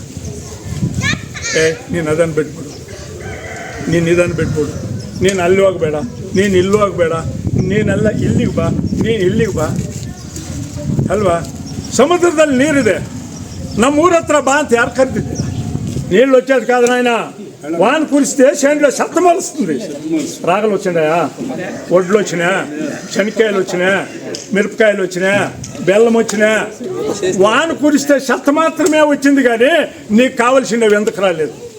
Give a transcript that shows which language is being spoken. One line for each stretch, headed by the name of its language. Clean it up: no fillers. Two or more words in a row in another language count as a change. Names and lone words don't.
Kannada: ನೀನು ಅದನ್ನು ಬಿಟ್ಬಿಡು, ನೀನು ಇದನ್ನು ಬಿಟ್ಬಿಡು, ನೀನು ಅಲ್ಲಿ ಹೋಗಬೇಡ, ನೀನು ಇಲ್ಲಿ ಹೋಗಬೇಡ, ನೀನೆಲ್ಲ ಇಲ್ಲಿಗೆ ಬಾ, ನೀನು ಇಲ್ಲಿಗೆ ಬಾ ಅಲ್ವಾ? ಸಮುದ್ರದಲ್ಲಿ ನೀರಿದೆ, ನಮ್ಮೂರ ಹತ್ರ ಬಾ ಅಂತ ಯಾರು ಕರ್ತಿದ್ದೆ?
Telugu: నీళ్ళు వచ్చేది కాదు నాయన, వాన కురిస్తే చేనులో శబ్దం వస్తుంది. రాగలు వచ్చినాయా, ఒడ్లు వచ్చినాయా, శనక్కాయలు వచ్చినాయా, మిరపకాయలు వచ్చినాయా, బెల్లం వచ్చినాయా? వాన కురిస్తే చెత్త మాత్రమే వచ్చింది, కానీ నీకు కావలసినవి ఎందుకు రాలేదు?